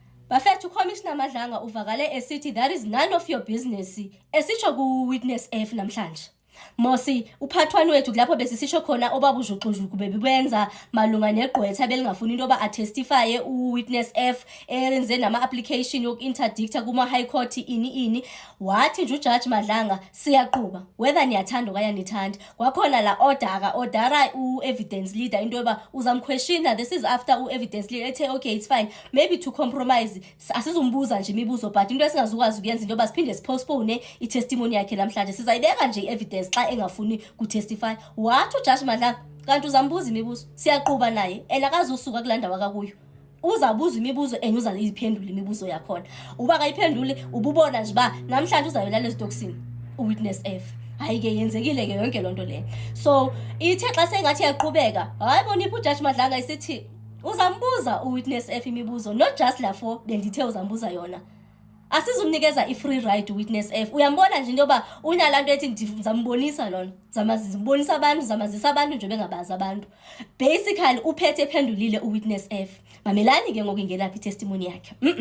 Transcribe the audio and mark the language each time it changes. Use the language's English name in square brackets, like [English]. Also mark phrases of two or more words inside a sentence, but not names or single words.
[Xhosa] Bafethu uCommissioner Madlanga uvakale esithi [English] that is none of your business [Xhosa] esitsho ku-Witness F namhlanje. Mosi uphathwani wethu lapho besisisho khona obabujuxujuku bebenza malunga negqwetha belingafuni into ba attestify uWitness F enze nama application yokuinterdicta kuma high court ini wathi nje uJudge Madlanga siyaqhuba whether niyathanda okanye nithanda. Kwakhona la ordera uevidence leader into yoba uzamquestiona. [English] This is after [Xhosa] uevidence leader ethe [English] okay it's fine maybe to compromise [Xhosa] asizumbuza nje imibuzo but into esingazukwazi ukuyenza into yoba siphinde sipostpone itestimony yakhe namhlanje sizayibeka nje evidence xa engafuni kutestify. Wathi uJudge Madlanga kanti uzambuza imibuzo siyaqhuba naye akazusuka kulanda wakakuyo uzabuza imibuzo uzayiphendula imibuzo yakhona uba akayiphendule ububona nje ba namhlanje uzayolala ezitoksini uWitness F. Hayi ke yenzekile ke yonke lonto le. So ithe xa sengathi yaqhubeka hayi bonipha uJudge Madlanga isithi uzambuza uWitness F imibuzo [English] not just [Xhosa] la for bendithe uzambuza yona. Asizumnikeza i- [English] free ride [Xhosa] uWitness F. Uyambona nje into yoba unalanto ethi ngizambonisa lona zamazisa abantu zamazisa abantu nje bengabazi abantu. Basically uphethe ephendulile uWitness F. Mamelani ke ngokungelaphi testimony yakhe.